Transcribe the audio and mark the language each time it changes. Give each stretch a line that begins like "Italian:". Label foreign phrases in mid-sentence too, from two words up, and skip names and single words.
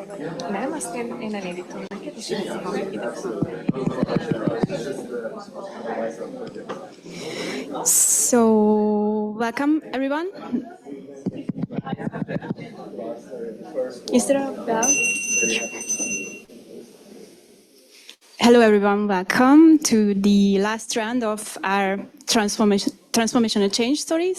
Hungarian: Nem, azt én elindítom neked, és én ide fogom.
English: So, welcome everyone. Is there a bell? Hello everyone, welcome to the last round of our transformational change stories.